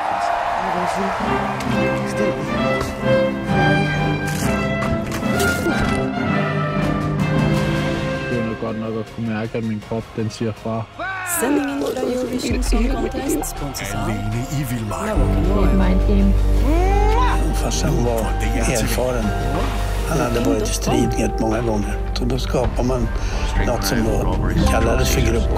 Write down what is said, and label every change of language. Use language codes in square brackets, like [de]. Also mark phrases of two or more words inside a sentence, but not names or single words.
[da] Det er godt nok at kunne mærke, at min krop den siger fra. [sv] Sändningen fra Eurovision Song Contest sponsras av Farsan var erfaren. Han hade varit i strid många gånger. Så då skapar man något som då kallades för grupp.